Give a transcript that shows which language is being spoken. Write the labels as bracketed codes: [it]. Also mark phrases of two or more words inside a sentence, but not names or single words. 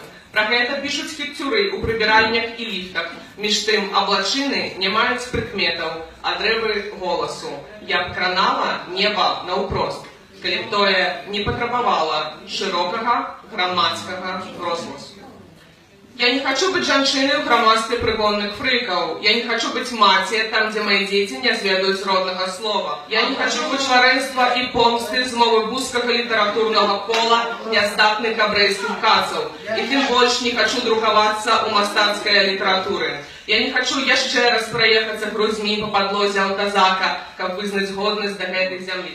[be] Пра гэта пішуць фікцюры ў прыбіральнях і ліфтах. Між тым аблачыны не маюць прыкметаў, а дрэвы голасу. Я б кранала неба наўпрост, калі б тое не патрабавала шырокага грамадскага розмусу. Я не хочу быть жанчыной ў грамадстве прыгонных фрыкаў. Я не хочу быть маці, там, дзе мои дзеці не зведаюць роднага слова. Я не хочу пачварэнства і помсты з мовы вузкага літаратурнага кола няздатных габрэйскіх кацаў. І тым больш не хочу друкавацца ў мастацкай літаратуры. Я не хочу яшчэ раз праехацца грудзьмі па падлозе аўтазака, каб вызнаць годнасць да гэтай зямлі.